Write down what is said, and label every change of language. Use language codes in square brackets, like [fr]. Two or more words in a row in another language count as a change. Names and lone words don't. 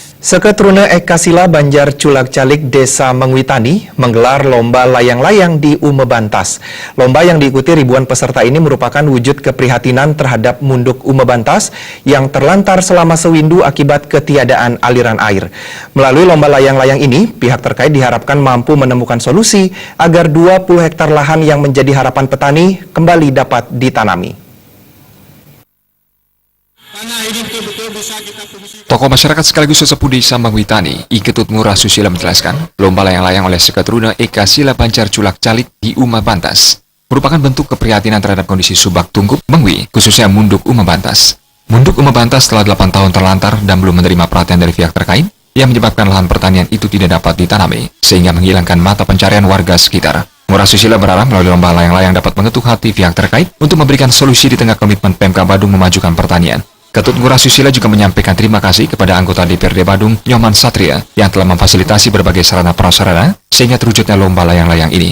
[id] Seketruna Ekasila Banjar Culak Calik Desa Mengwitani menggelar lomba layang-layang di Umebantas. Lomba yang diikuti ribuan peserta ini merupakan wujud keprihatinan terhadap munduk Umebantas yang terlantar selama sewindu akibat ketiadaan aliran air. Melalui lomba layang-layang ini, pihak terkait diharapkan mampu menemukan solusi agar 20 hektar lahan yang menjadi harapan petani kembali dapat ditanami. Tokoh masyarakat sekaligus sesepuh desa Mengwitani, I Ketut Ngurah Susila menjelaskan, lomba layang-layang oleh Seketruna Ekasila Banjar Culak Calik di Umebantas merupakan bentuk keprihatinan terhadap kondisi subak tungkup Mengwi, khususnya munduk Umebantas. Munduk Umebantas telah 8 tahun terlantar dan belum menerima perhatian dari pihak terkait, yang menyebabkan lahan pertanian itu tidak dapat ditanami, sehingga menghilangkan mata pencarian warga sekitar. Ngurah Susila berharap melalui lomba layang-layang dapat mengetuk hati pihak terkait untuk memberikan solusi di tengah komitmen Pemka Badung memajukan pertanian. Ketut Ngurah Susila juga menyampaikan terima kasih kepada anggota DPRD Badung, Nyoman Satria, yang telah memfasilitasi berbagai sarana prasarana sehingga terwujudnya lomba layang-layang ini.